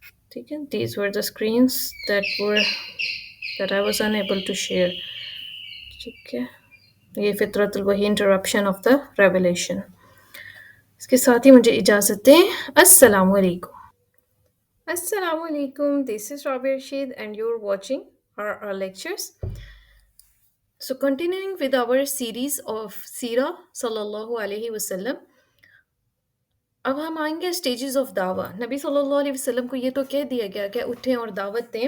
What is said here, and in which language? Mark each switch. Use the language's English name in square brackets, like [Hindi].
[Urdu] ٹھیک ہے، [English] These were the screens that I was unable to share. [Urdu] ٹھیک ہے، یہ فطرت الوحی [English] Interpretation of the revelation. [Urdu] اس کے ساتھ ہی مجھے اجازت دیں. السلام علیکم. السلام علیکم. [English] This is Rabia Rashid and you're watching our lectures. So continuing with our series of Sira sallallahu alayhi wasallam. [Urdu] اب ہم آئیں گے اسٹیجز آف دعویٰ. نبی صلی اللہ علیہ وسلم کو یہ تو کہہ دیا گیا کہ اٹھیں اور دعوت دیں،